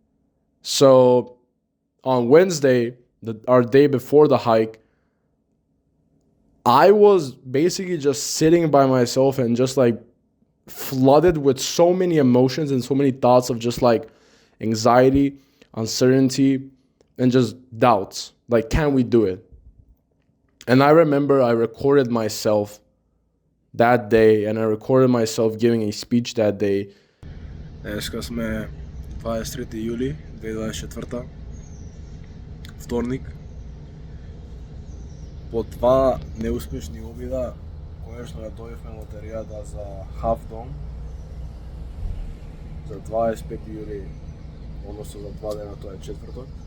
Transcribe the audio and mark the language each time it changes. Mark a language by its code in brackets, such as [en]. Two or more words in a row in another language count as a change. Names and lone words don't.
[en] So on Wednesday, our day before the hike, I was basically just sitting by myself and just flooded with so many emotions and so many thoughts of just anxiety, uncertainty, and just doubts. Can we do it? And I remember I recorded myself that day, and I recorded myself giving a speech that day. [mk] Днеска сме 23 юли 2024, вторник. По два неуспешни обида, конечно ја дојавме лотеријата за Half Dome за 25 јули, односно за 2 дена, тоа е четврток.